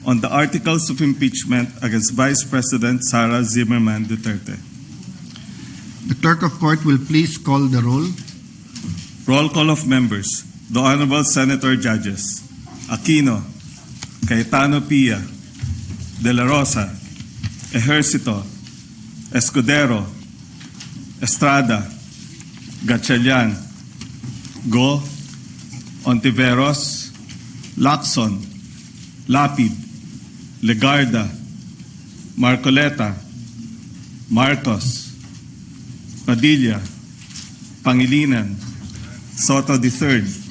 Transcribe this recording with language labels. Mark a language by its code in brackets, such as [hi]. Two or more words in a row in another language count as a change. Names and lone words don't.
[en] on the articles of impeachment against Vice President Sara Zimmerman Duterte. The clerk of court will please call the roll. Roll call of members. The Honorable Senator Judges: Aquino, Cayetano Pia, De La Rosa, Ejercito, Escudero, Estrada, Gatchalian, Go, Ontiveros, Lacson, Lapid, Legarda, Marcoleta, Marcos, Padilla, Pangilinan, Soto III,